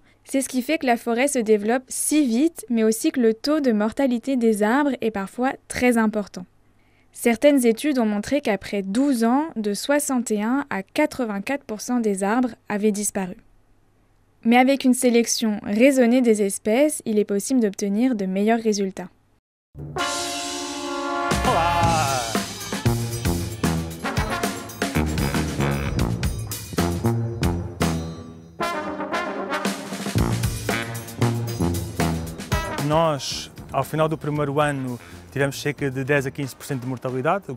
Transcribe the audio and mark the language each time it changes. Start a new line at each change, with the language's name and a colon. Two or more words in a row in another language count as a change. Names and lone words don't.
French: C'est ce qui fait que la forêt se développe si vite, mais aussi que le taux de mortalité des arbres est parfois très important. Certaines études ont montré qu'après 12 ans, de 61 à 84% des arbres avaient disparu. Mais avec une sélection raisonnée des espèces, il est possible d'obtenir de meilleurs résultats.
Portuguese: Nós, ao final do primeiro ano, tivemos cerca de 10 a 15% de mortalidade, o que